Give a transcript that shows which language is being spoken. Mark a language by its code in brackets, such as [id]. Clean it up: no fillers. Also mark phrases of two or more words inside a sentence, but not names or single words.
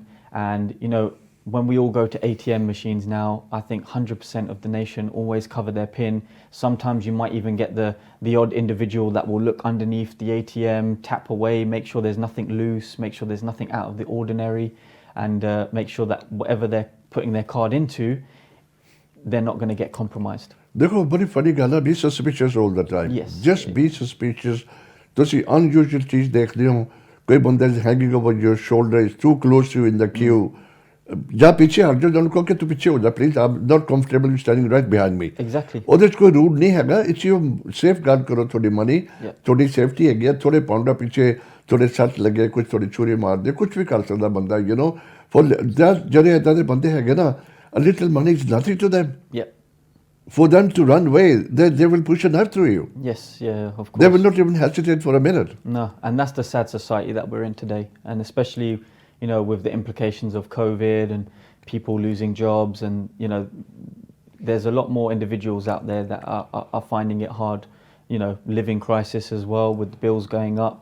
[en] And you know, when we all go to ATM machines now, I think 100% of the nation always cover their PIN. Sometimes you might even get the odd individual that will look underneath the ATM, tap away, make sure there's nothing loose, make sure there's nothing out of the ordinary, and make sure that whatever they're putting their card into, they're not going to get compromised. [pa] ਦੇਖੋ ਬੜੀ funny ਗੱਲ ਹੈ, [en] be suspicious all the time. Yes. Just be suspicious. [pa] ਤੁਸੀਂ unusual ਚੀਜ਼ ਦੇਖਦੇ ਹੋ, ਕੋਈ ਬੰਦਾ [en] is hanging over your shoulder, is too close to you in the queue. [pa] ਜਾਂ ਪਿੱਛੇ ਹਟ ਜਾਓ, ਉਹਨੂੰ ਕਹੋ ਕਿ ਤੂੰ ਪਿੱਛੇ ਹੋ ਜਾ [en] please, I'm not comfortable standing right behind me. Exactly. [pa] ਉਹਦੇ 'ਚ ਕੋਈ ਰੂਲ ਨਹੀਂ ਹੈਗਾ, [en] it's you safeguard [pa] ਕਰੋ ਤੁਹਾਡੀ [en] money, Yeah. [pa] ਤੁਹਾਡੀ safety ਹੈਗੀ ਹੈ, ਥੋੜੇ ਪਾਉਂਡਾ ਪਿੱਛੇ ਤੁਹਾਡੇ ਸੱਟ ਲੱਗੇ, ਕੁਝ ਤੁਹਾਡੀ ਛੁਰੀ ਮਾਰ ਦੇ, ਕੁਝ ਵੀ ਕਰ ਸਕਦਾ ਬੰਦਾ, [en] you know. [pa] For ਜਿਹੜੇ ਏਦਾਂ ਦੇ ਬੰਦੇ ਹੈਗੇ ਨਾ, [en] a little money is nothing to them. Yeah. For them to run away, they will push a knife through you. Yes, yeah, of course. They will not even hesitate for a minute. No, and that's the sad society that we're in today. And especially, you know, with the implications of COVID and people losing jobs, and, you know, there's a lot more individuals out there that are finding it hard, you know, living crisis as well with the bills going up.